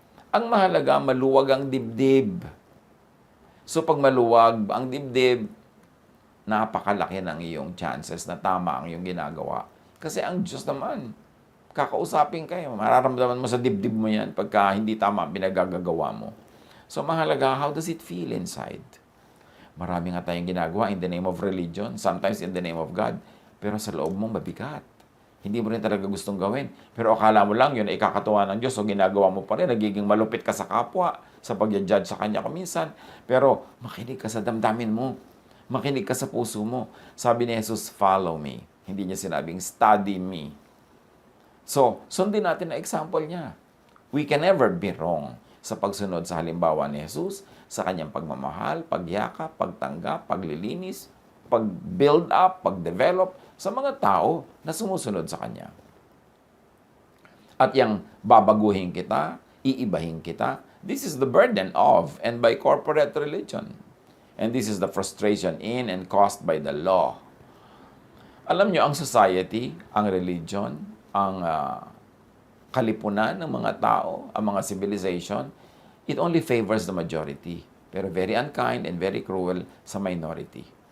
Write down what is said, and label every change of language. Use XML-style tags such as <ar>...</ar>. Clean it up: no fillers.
<tl>Ang mahalaga, maluwag ang dibdib. So pag maluwag ang dibdib, napakalaki ng iyong chances na tama ang iyong ginagawa. Kasi ang Diyos naman, Kakausapin kayo. Mararamdaman mo sa dibdib mo yan pagka hindi tama ang pinagagagawa mo.</tl> <en>So mahalaga, how does it feel inside?</en> <tl>Marami nga tayong ginagawa</tl> <en>in the name of religion, sometimes in the name of God,</en> <tl>pero sa loob mo mabigat. Hindi mo rin talaga gustong gawin. Pero akala mo lang yun ay ikakatuwa ng Diyos o ginagawa mo pa rin, nagiging malupit ka sa kapwa sa pag-judge sa Kanya kuminsan. Pero makinig ka sa damdamin mo. Makinig ka sa puso mo. Sabi ni Jesus, follow me. Hindi niya sinabing, study me. So, sundin natin ang example niya.</tl> <en>We can never be wrong</en> <tl>sa pagsunod sa halimbawa ni Jesus, sa Kanyang pagmamahal, pagyakap, pagtanggap, paglilinis, pag-build up, pag-develop sa mga tao na sumusunod sa Kanya. At yang babaguhin kita, iibahin kita,</tl> <en>this is the burden of and by corporate religion. And this is the frustration in and caused by the law.</en> <tl>Alam nyo, ang society, ang religion, ang kalipunan ng mga tao, ang mga civilization,</tl> <en>it only favors the majority. Pero very unkind and very cruel sa minority.</en>